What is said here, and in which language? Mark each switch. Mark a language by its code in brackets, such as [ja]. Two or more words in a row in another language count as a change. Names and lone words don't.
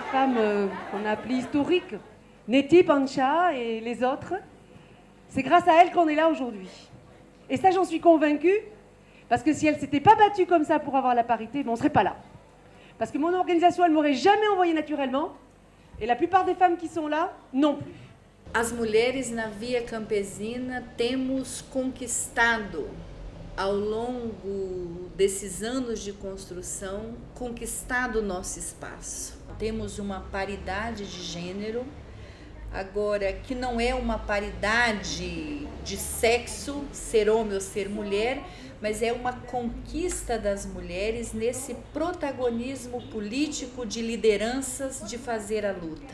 [fr] femmes qu'on a appelées historiques, Neti, Pancha et les autres. C'est grâce à elles qu'on est là aujourd'hui. Et ça, j'en suis convaincue, parce que si elles ne s'étaient pas battues comme ça pour avoir la parité, on ne serait pas là. Parce que mon organisation, elle ne m'aurait jamais envoyé naturellement, et la plupart des femmes qui sont là, non plus. [pt] As mulheres na Via Campesina temos conquistado, ao longo desses anos de construção, conquistado o nosso espaço. Temos uma paridade de gênero, agora que não é uma paridade de sexo, ser homem ou ser mulher, mas é uma conquista das mulheres nesse protagonismo político de lideranças de fazer a luta.